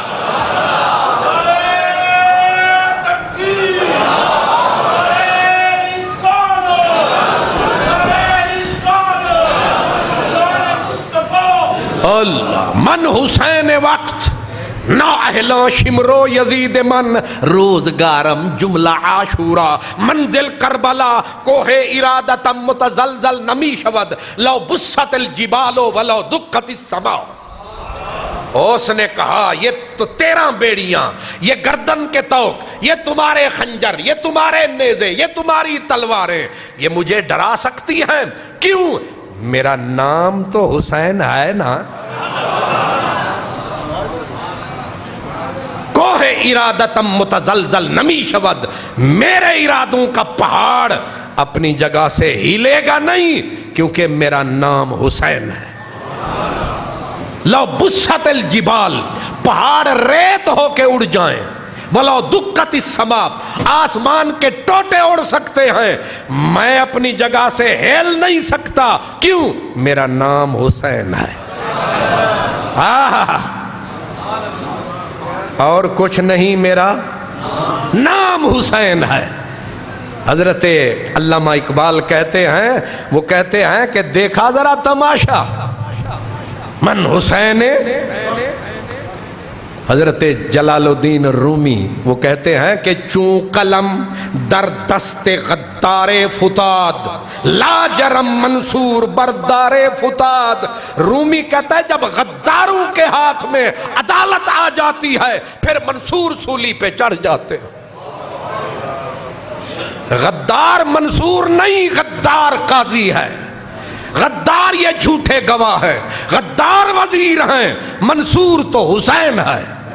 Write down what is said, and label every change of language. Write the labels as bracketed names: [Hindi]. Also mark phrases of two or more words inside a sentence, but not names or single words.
[Persian] اللہ من حسین وقت نا اہلا شمرو یزید من، روزگارم جملہ عاشورا، منزل کربلا کوہ ارادتم متزلزل نمی شود، [Arabic] لو بست الجبال ولو دکت السماء۔ [Urdu] اس نے کہا یہ تو 13 بیڑیاں، یہ گردن کے توق، یہ تمہارے خنجر، یہ تمہارے نیزے، یہ تمہاری تلواریں، یہ مجھے ڈرا سکتی ہیں؟ کیوں؟ میرا نام تو حسین ہے نا۔ [Persian] کوہ ارادتم متزلزل نمی شود، [Urdu] میرے ارادوں کا پہاڑ اپنی جگہ سے ہلے گا نہیں، کیونکہ میرا نام حسین ہے۔ [Arabic] لو بست الجبال، [Urdu] پہاڑ ریت ہو کے اڑ جائیں، [Arabic] ولو دکت السماء، [Urdu] آسمان کے ٹوٹے اڑ سکتے ہیں، میں اپنی جگہ سے ہل نہیں سکتا، کیوں؟ میرا نام حسین ہے۔ اور کچھ نہیں، میرا نام حسین ہے۔ حضرت علامہ اقبال کہتے ہیں، وہ کہتے ہیں کہ دیکھا ذرا تماشا، من حسین، حضرت جلال الدین رومی وہ کہتے ہیں کہ [Persian] چون قلم در دست غدار فتاد، لا جرم منصور بردار فتاد۔ [Urdu] رومی کہتا ہے جب غداروں کے ہاتھ میں عدالت آ جاتی ہے، پھر منصور سولی پہ چڑھ جاتے ہیں۔ غدار منصور نہیں، غدار قاضی ہے، غدار یہ جھوٹے گواہ ہیں، غدار وزیر ہیں، منصور تو حسین ہے۔